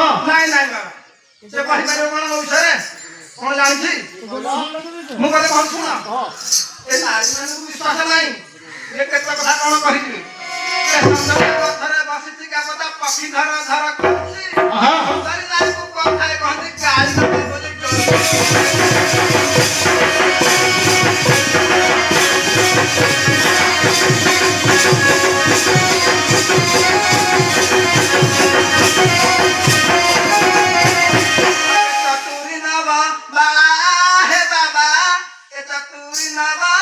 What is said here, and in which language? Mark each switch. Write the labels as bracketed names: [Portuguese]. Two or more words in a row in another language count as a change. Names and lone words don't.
[Odia] ନାଇଁ ନାଇଁ ବାବା ସେ କହିପାରିବ କଣ ମୋ ବିଷୟରେ କଣ ଜାଣିଛି ମୁଁ କଥା କହୁଛି ଶୁଣ ଏ ନାରୀ ମାନଙ୍କୁ ବିଶ୍ୱାସ ନାହିଁ ଏ କେତେ କଥା କଣ କହିବି ଏ ସନ୍ଧ୍ୟା ପଥରେ ବସିଛି କାମତା ପକ୍ଷୀ ଧର ଧର କରୁଛି ହଁ ସୁନ୍ଦରୀ ନାରୀକୁ କଥାରେ କହନ୍ତି ଗାଳି ନଦେବ ବୋଲି ଡରୁଛି। ଚତୁରୀ ନବ ବାଳା ହେ ବାବା ଏ ଚତୁରୀ ନବ